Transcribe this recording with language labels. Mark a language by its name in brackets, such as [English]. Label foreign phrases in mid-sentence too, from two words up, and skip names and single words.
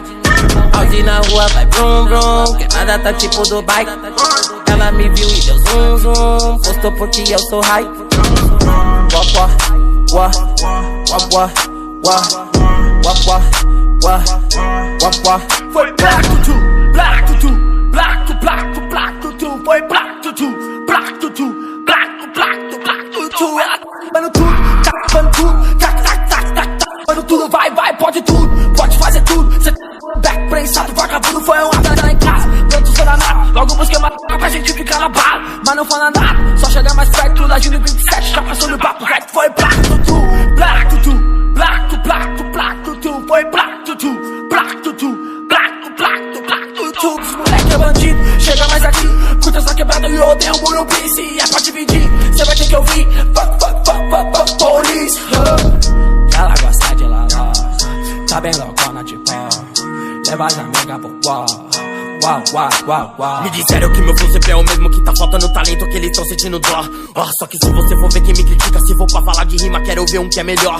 [Portuguese] Audi na rua vai brum brum. Que nada tá tipo Dubai. Ela me viu e deu zoom zoom. Postou porque eu sou high. Foi black tutu, black tutu, black tu, black tu, black tutu. Foi black tutu, black tutu, black tu, black tu, black tutu. Ela tapando tudo, tapando tudo, tac, tac, tac, tac, tapando tudo. Vai, vai, pode tudo, pode fazer tudo. Cê back prensado, vagabundo foi um atrás lá em casa. Pronto, sou danado, logo busquei uma pra gente ficar na bala. Mas não fala nada, só chegar mais perto da Júnior 27. Já passou no papo reto, foi black tutu, black tutu, black tu, black tu, black tutu. Foi black tutu, black tutu, black tu, black tu, black tutu. Os moleque é bandido, chega mais aqui. Curta essa quebrada e eu odeio o Muro Prince. É pra dividir, cê vai ter que ouvir. [English] Fuck, police. [Portuguese] Ela gosta de laló, tá bem loucona de pó. Leva as amigas pro Me disseram que meu flow sempre é o mesmo, que tá faltando talento, que eles tão sentindo dó. Só que se você for ver quem me critica, se for pra falar de rima, quero ver um que é melhor.